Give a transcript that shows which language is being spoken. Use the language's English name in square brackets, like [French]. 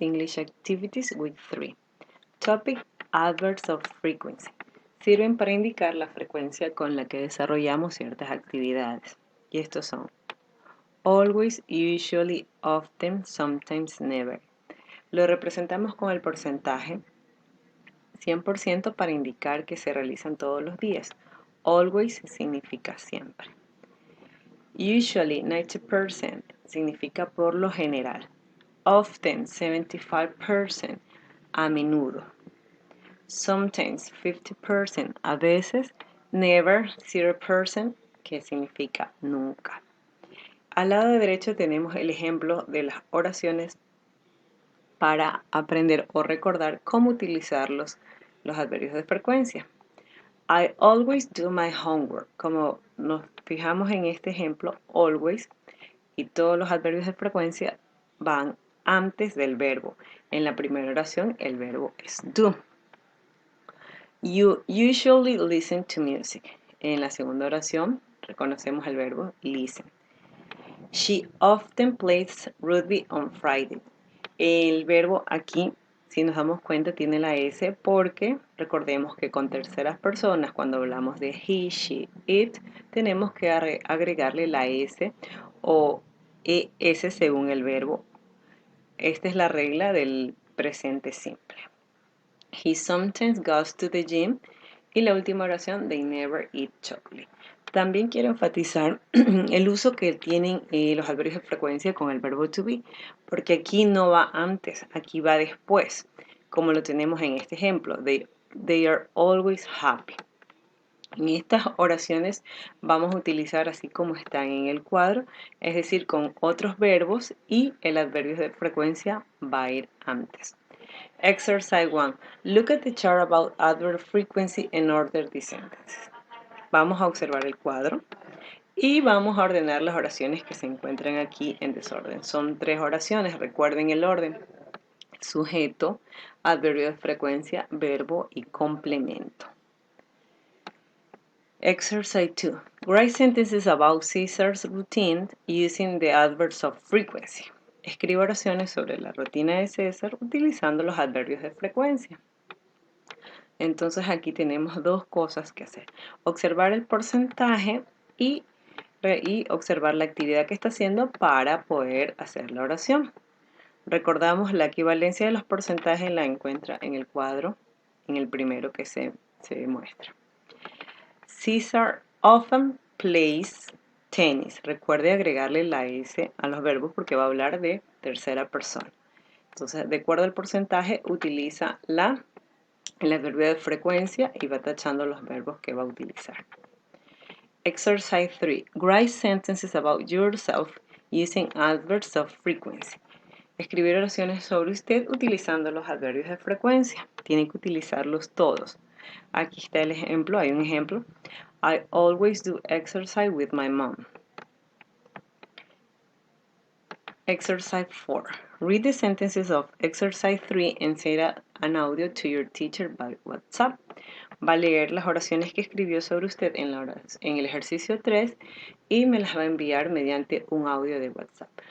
[English] English Activities Week 3. Topic: Adverbs of frequency. [Spanish] Sirven para indicar la frecuencia con la que desarrollamos ciertas actividades. Y estos son always, usually, often, sometimes, never. Lo representamos con el porcentaje 100% para indicar que se realizan todos los días. Always significa siempre. Usually, 90%, significa por lo general. Often, 75%, a menudo. Sometimes, 50%, a veces. Never, 0%, que significa nunca. Al lado derecho tenemos el ejemplo de las oraciones para aprender o recordar cómo utilizar los adverbios de frecuencia. [English] I always do my homework. [Spanish] Como nos fijamos en este ejemplo, always, y todos los adverbios de frecuencia van antes del verbo. En la primera oración el verbo es do. [English] You usually listen to music. [Spanish] En la segunda oración reconocemos el verbo listen. [English] She often plays rugby on Friday. [Spanish] El verbo aquí, si nos damos cuenta, tiene la S porque recordemos que con terceras personas, cuando hablamos de he, she, it, tenemos que agregarle la S o ES según el verbo. Esta es la regla del presente simple. [English] He sometimes goes to the gym. [Spanish] Y la última oración, [English] they never eat chocolate. [Spanish] También quiero enfatizar el uso que tienen los adverbios de frecuencia con el verbo to be, porque aquí no va antes, aquí va después, como lo tenemos en este ejemplo. [English] They are always happy. [Spanish] En estas oraciones vamos a utilizar así como están en el cuadro, es decir, con otros verbos y el adverbio de frecuencia va a ir antes. [English] Exercise 1. Look at the chart about adverb frequency and order the sentences. [Spanish] Vamos a observar el cuadro y vamos a ordenar las oraciones que se encuentran aquí en desorden. Son 3 oraciones, recuerden el orden. Sujeto, adverbio de frecuencia, verbo y complemento. [English] Exercise 2. Write sentences about Caesar's routine using the adverbs of frequency. [Spanish] Escriba oraciones sobre la rutina de César utilizando los adverbios de frecuencia. Entonces aquí tenemos dos cosas que hacer. Observar el porcentaje y observar la actividad que está haciendo para poder hacer la oración. Recordamos la equivalencia de los porcentajes la encuentra en el cuadro, en el primero que se muestra. [English] Caesar often plays tennis. [Spanish] Recuerde agregarle la S a los verbos porque va a hablar de tercera persona. Entonces, de acuerdo al porcentaje, utiliza el adverbio de frecuencia y va tachando los verbos que va a utilizar. [English] Exercise 3. Write sentences about yourself using adverbs of frequency. [Spanish] Escribir oraciones sobre usted utilizando los adverbios de frecuencia. Tienen que utilizarlos todos. Aquí está el ejemplo, hay un ejemplo. [English] I always do exercise with my mom. Exercise 4. Read the sentences of exercise 3 and send an audio to your teacher by WhatsApp. [Spanish] Va a leer las oraciones que escribió sobre usted en el ejercicio 3 y me las va a enviar mediante un audio de WhatsApp.